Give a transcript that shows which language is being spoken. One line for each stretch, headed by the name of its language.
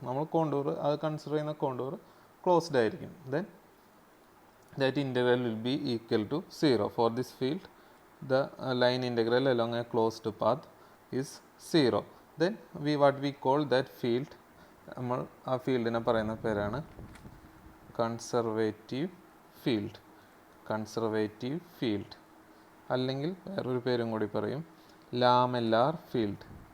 Malayalam: നമ്മൾ കോണ്ടൂർ അത് കൺസിഡർ ചെയ്യുന്ന കോണ്ടൂർ ക്ലോസ്ഡ് ആയിരിക്കും.
English: Then that integral will be equal to 0. For this field, the line integral along a closed path is 0. Then what we call that field,
Malayalam: നമ്മൾ ആ ഫീൽഡിനെ പറയുന്ന പേരാണ് conservative field. Conservative field അല്ലെങ്കിൽ വേറൊരു പേരും കൂടി പറയും ലാമെല്ലാർ ഫീൽഡ്.